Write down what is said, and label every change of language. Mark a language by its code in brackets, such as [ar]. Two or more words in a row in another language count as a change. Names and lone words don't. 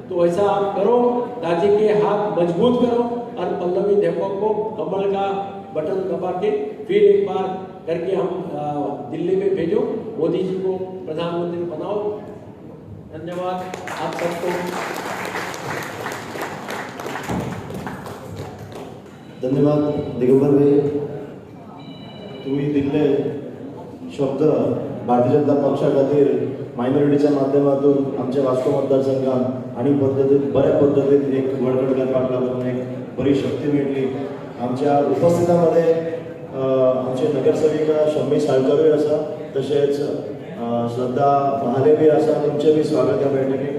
[hi] तो ऐसा आप करो, दादी के हाथ मजबूत करो और पल्लवी देवो को कमल का बटन दबा के फिर एक बार करके हम दिल्ली में भेजो, मोदी जी को प्रधानमंत्री बनाओ। धन्यवाद आप सबको। धन्यवाद दिगंबर भाई, [kok] तुम्ही दिल्ले शब्द भारतीय जनता पक्षा खातीर मायनॉरिटीच्या माध्यमातून आमच्या वास्को मतदारसंघात आणि बऱ्या पद्धतीत एक वळखड करपाक लागून एक बरी शक्ती मेळ्ळी। आमच्या उपस्थितांमध्ये आमचे नगरसेविका शम्मी साळकरूय आसा, तशेंच श्रद्धा महालेवी आसा, तुमचे बी स्वागत ह्या बैठकीक।